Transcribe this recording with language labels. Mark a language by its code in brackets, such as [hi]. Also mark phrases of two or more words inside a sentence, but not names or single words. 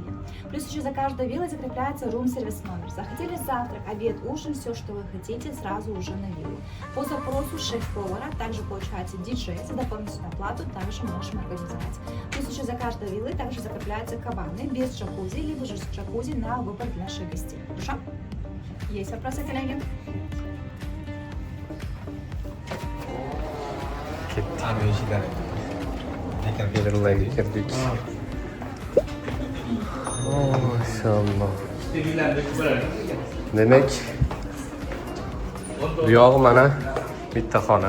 [ru] Плюс еще за каждой виллой закрепляется рум-сервис номер. Захотели завтрак, обед, ужин, все, что вы хотите, сразу уже на виллу. По запросу шеф-повара, также получается диджей, за дополнительную оплату также можем организовать. Плюс еще за каждой виллой также закрепляются кабаны без джакузи, либо же с джакузи на выбор для наших гостей. Хорошо? Есть вопросы, коллеги? [uz] Belirlayga kirdik. Maşallah. Demek bu yog'i mana bitta xona.